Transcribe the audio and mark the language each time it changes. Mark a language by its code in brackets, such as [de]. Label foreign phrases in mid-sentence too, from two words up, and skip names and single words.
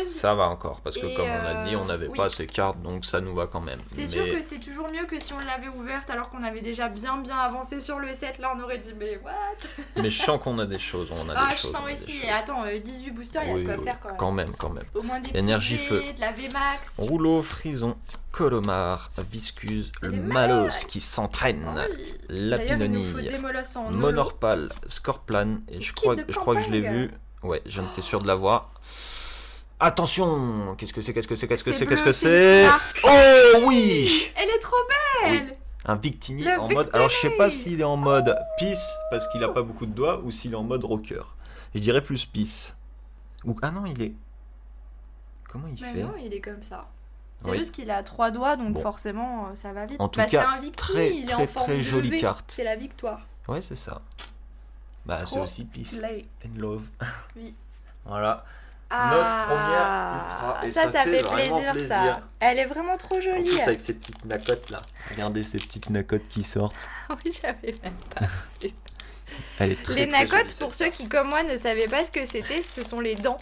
[fr] Ça va encore, parce que comme on a dit, on n'avait pas ces cartes, donc ça nous va quand même. C'est sûr que c'est toujours mieux que si on l'avait ouverte alors qu'on avait déjà bien avancé sur le set. Là, on aurait dit, mais what? Mais je sens qu'on a des choses, je sens aussi. Et attends, 18 boosters, il y a de quoi faire quand même. Quand quand même. Au moins des Énergie petits feu. de la VMAX. Rouleau, frison, colomar, viscuse, le malos qui s'entraîne, la pinonie, monorpal, scorplan, et je crois que je l'ai vu. Ouais, j'en étais sûr de l'avoir. Attention, qu'est-ce que c'est Oh oui. Elle est trop belle. Oui. Un Victini en mode. Alors je sais pas s'il est en mode peace parce qu'il a pas beaucoup de doigts ou s'il est en mode rocker. Je dirais plus peace. Ou ah non, il est. Comment il fait? Non, il est comme ça. C'est juste qu'il a 3 doigts, donc forcément ça va vite. En tout cas, c'est un Victini, il est en forme très de jolie V. carte. C'est la victoire. Ouais, c'est ça. Bah c'est aussi [en] peace and love. [fr] Oui. Voilà. Notre première ultra. Et ça fait plaisir, ça. Elle est vraiment trop jolie. En plus, avec ces petites nacottes là. Regardez ces petites nacottes qui sortent. Oui, j'avais même pas vu. Elle est très, les très nacottes, jolie, pour ceux qui, comme moi, ne savaient pas ce que c'était, ce sont les dents.